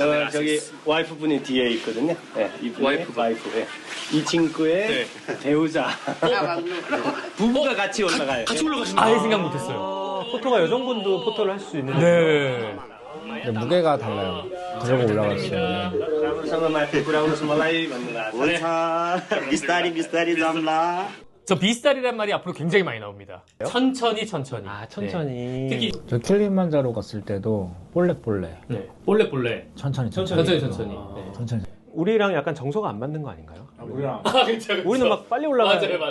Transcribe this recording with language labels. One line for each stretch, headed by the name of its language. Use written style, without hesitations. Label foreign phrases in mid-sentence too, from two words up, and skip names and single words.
Korean: 저기 와이프분이 뒤에 있거든요. 네, 이분이 와이프. 예. 이 친구의 네. 배우자. 부부가 같이 올라가요. 같이 올라가시는 아예 생각 못했어요. 포토가 여성분도 포토를 할 수 있는데. 네. 근데 무게가 달라요. 들고 올라갈 수 있는.
Nepali: राम्रोसँग माथि पुऱ्याउनुहोस् मलाई भन्नुभएको हुन्छ बिस्तारी बिस्तारी जाम्ला
Korean: 저 비스타리란 말이 앞으로 굉장히 많이 나옵니다. 천천히. 아, 천천히. 네. 특히 저 킬리만자로 갔을 때도 볼레 네. 볼레. 천천히. 천천히. 천천히. 우리랑 약간 정서가 안 맞는 거 아닌가요? 우리랑 아, 그렇죠. 우리는 막 빨리 올라가야 맞아요.